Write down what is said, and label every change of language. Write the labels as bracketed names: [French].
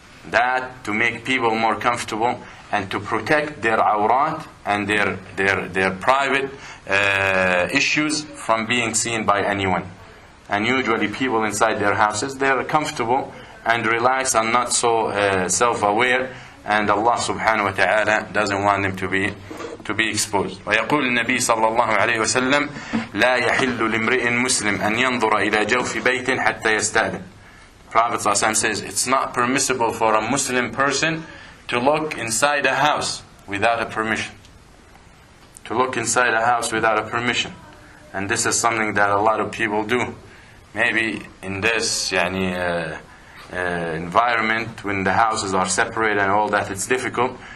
[English] That to make people more comfortable and to protect their awrat and their private issues from being seen by anyone. And usually people inside their houses, they're comfortable and relaxed and not so self-aware, and Allah subhanahu wa ta'ala doesn't want them to be exposed. [Arabic] ويقول النبي صلى الله عليه وسلم: لا يحل لامرئ مسلم أن ينظر إلى جوف بيت حتى يستأذن. [English] Prophet ﷺ says, it's not permissible for a Muslim person to look inside a house without a permission. To look inside a house without a permission. And this is something that a lot of people do. Maybe in this environment, when the houses are separate and all that, it's difficult.